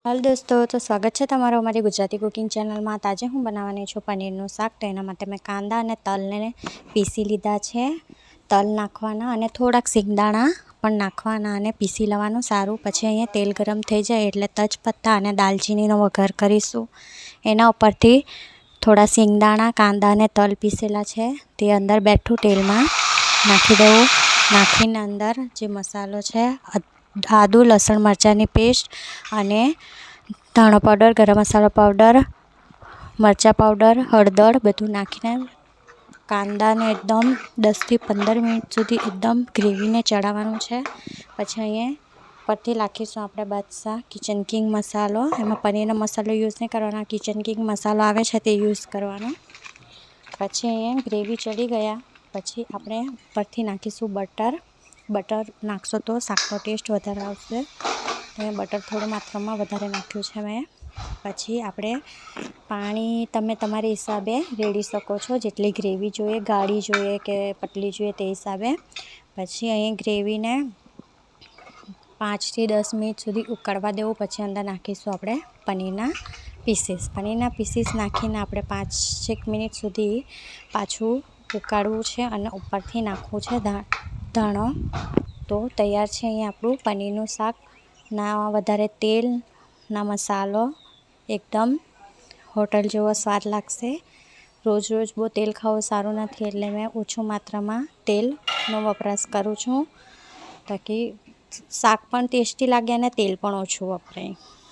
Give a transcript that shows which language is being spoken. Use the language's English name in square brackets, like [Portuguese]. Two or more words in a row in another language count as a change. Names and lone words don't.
[Hindi] हेलो दोस्तों, तो स्वागत है तमारो हमारी गुजराती [English] cooking channel [Hindi] में। [Gujarati] આજ હૂં બનાવાની છૂં પનીરનું શાક। તો એના માટે મેં કાંદા અને તલને પીસી લીધા છે। તલ નાખવાના અને થોડાક સીંગદાણા પણ નાખવાના અને પીસી લેવાનું સારું। પછી અહીંયા તેલ ગરમ થઈ જાય એટલે તેજપત્તા અને દાલચીનીનો વઘાર કરીશું। એના ઉપરથી થોડા સીંગદાણા, કાંદા અને તલ પીસેલા છે તે અંદર બેઠું તેલમાં નાખી દેવું। નાખીને અંદર જે મસાલો છે આદુ લસણ મરચાની પેસ્ટ અને ધાણો પાઉડર, ગરમ મસાલા પાઉડર, મરચા પાઉડર, હળદર બધું નાખીને કાંદાને એકદમ 10 થી 15 મિનિટ સુધી એકદમ ગ્રેવીને ચઢાવવાનું છે। પછી અહીંયા પરથી નાખીશું આપણે બાદશાહ કિચન કિંગ મસાલો। એમાં પનીરનો મસાલો યૂઝ નહીં કરવાનો, કિચન કિંગ મસાલો આવે છે તે યૂઝ કરવાનો। પછી અહીંયા ગ્રેવી ચઢી ગયા પછી આપણે પરથી નાખીશું બટર। બટર નાખશો તો શાકનો ટેસ્ટ વધારે આવશે। તો બટર થોડી માત્રા મેં વધારે નાખ્યું છે મેં। પછી આપણે પાણી તમે તમારી હિસાબે રેડી શકો છો, જેટલી ગ્રેવી જોઈએ, ગાઢી જોઈએ કે પતલી જોઈએ તે હિસાબે। પછી અહીં ગ્રેવીને 5 થી 10 મિનિટ સુધી ઉકળવા દેવું। પછી અંદર નાખીશું આપણે પનીરના પીસીસ। પનીરના પીસીસ નાખીને આપણે 5-6 મિનિટ સુધી પાછું ઉકાળવું છે અને ઉપરથી નાખવું છે ધાણો। [Hindi] तो तैयार है [Gujarati] અહીં આપણું પનીરનું શાક। ના વધારે તેલ ના મસાલો, એકદમ હોટલ જેવો સ્વાદ લાગશે। રોજ રોજ બહુત તેલ ખાવું સારું નથી એટલે મેં ઓછું માત્રા મેં તેલનો વપરાશ કરું છું, તાકિ શાક પણ ટેસ્ટી લાગે અને તેલ પણ ઓછું વપરાય।